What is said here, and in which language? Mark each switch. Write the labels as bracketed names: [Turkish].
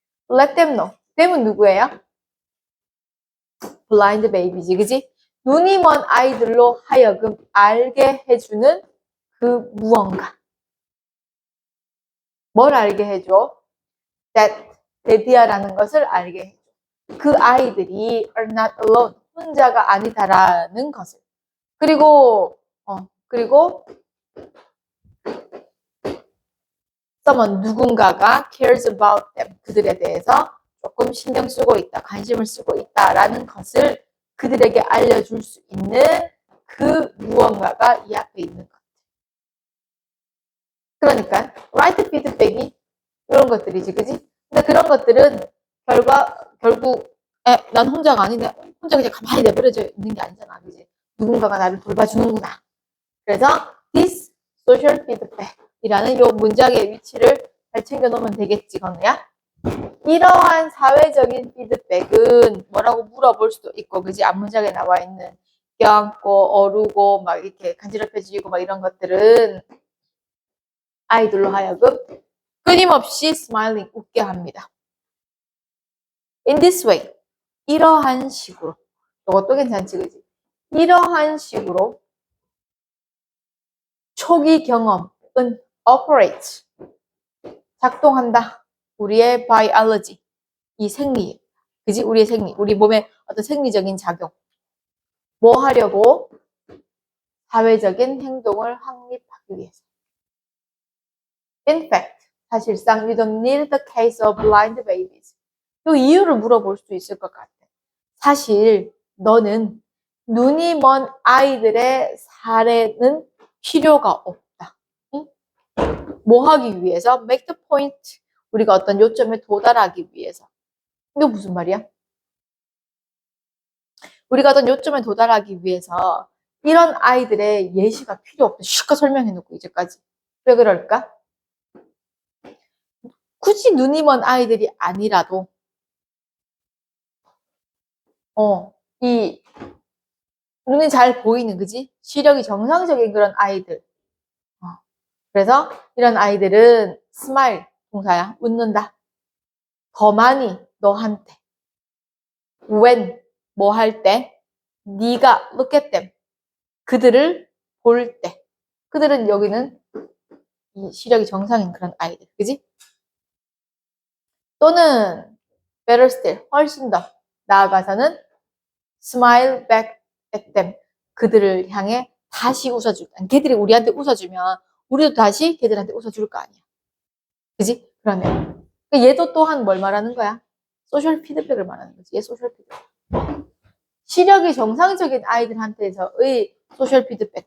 [English] Let them know. them은 [Korean] 누구예요? blind baby지, 그지? 눈이 먼 아이들로 하여금 알게 해주는 그 무언가. 뭘 알게 해줘? that 데디아라는 것을 알게 해줘. 그 아이들이 [English] are not alone. [Korean] 혼자가 아니다라는 것을. 그리고 [English] someone [Korean] 누군가가 [English] cares about them. [Korean] 그들에 대해서 조금 신경 쓰고 있다, 관심을 쓰고 있다라는 것을 그들에게 알려줄 수 있는 그 무언가가 이 앞에 있는 것. 그러니까 [English] right feedback [Korean] 이 이런 것들이지, 그지? 근데 그런 것들은 결국 난 혼자가 아닌데 혼자 그냥 가만히 내버려져 있는 게 아니잖아, 그지? 누군가가 나를 돌봐주는구나. 그래서 [English] this social feedback [Korean] 이라는 이 문장의 위치를 잘 챙겨놓으면 되겠지, 건우야? 이러한 사회적인 피드백은 뭐라고 물어볼 수도 있고, 그지? 앞문장에 나와 있는 껴안고, 어루고, 막 이렇게 간지럽혀지고, 막 이런 것들은 아이들로 하여금 끊임없이 smiling, 웃게 합니다. [English] In this way, [Korean] 이러한 식으로. 이것도 괜찮지, 그지? 이러한 식으로 초기 경험은 operates, 작동한다. 우리의 biology, 이 생리, 그지? 우리의 생리, 우리 몸의 어떤 생리적인 작용. 뭐 하려고? 사회적인 행동을 확립하기 위해서. [English] In fact, [Korean] 사실상 [English] you don't need the case of blind babies. [Korean] 이 이유를 물어볼 수 있을 것 같아. 사실 너는 눈이 먼 아이들의 사례는 필요가 없다. 응? 뭐 하기 위해서? [English] Make the point. [Korean] 우리가 어떤 요점에 도달하기 위해서. 이거 무슨 말이야? 우리가 어떤 요점에 도달하기 위해서 이런 아이들의 예시가 필요 없다. 슉 설명해놓고 이제까지. 왜 그럴까? 굳이 눈이 먼 아이들이 아니라도 이 눈이 잘 보이는, 그지? 시력이 정상적인 그런 아이들. 그래서 이런 아이들은 스마일 동사야. 웃는다. 더 많이 너한테. when 뭐 할 때? 네가 [English] look at them. [Korean] 그들을 볼 때. 그들은 여기는 이 시력이 정상인 그런 아이들. 그지? 또는 [English] better still [Korean] 훨씬 더 나아가서는 [English] smile back at them. [Korean] 그들을 향해 다시 웃어줄. 걔들이 우리한테 웃어주면 우리도 다시 걔들한테 웃어줄 거 아니야. 그지? 그러면 얘도 또한 뭘 말하는 거야? 소셜 피드백을 말하는 거지. 얘 소셜 피드백. 시력이 정상적인 아이들한테서의 소셜 피드백.